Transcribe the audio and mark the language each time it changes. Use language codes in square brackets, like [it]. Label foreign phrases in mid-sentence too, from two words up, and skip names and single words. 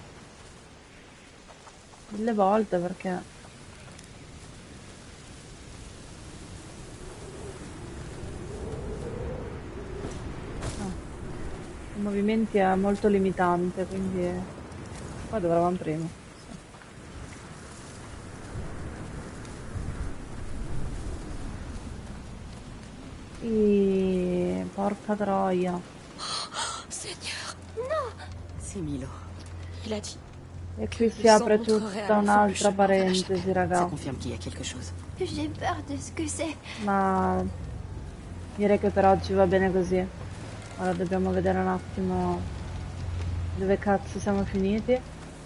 [it] 1000 volte perché i movimenti è molto limitante, quindi qua dove eravamo prima. E porca troia. [fr] Seigneur, C'est Milo. il a dit [it] E qui si apre tutta un'altra parentesi, [fr] Ça [it] raga. [fr] confirme qu'il y a quelque chose. J'ai peur de ce que c'est. [it] Ma direi che per oggi va bene così. Ora dobbiamo vedere un attimo dove cazzo siamo finiti.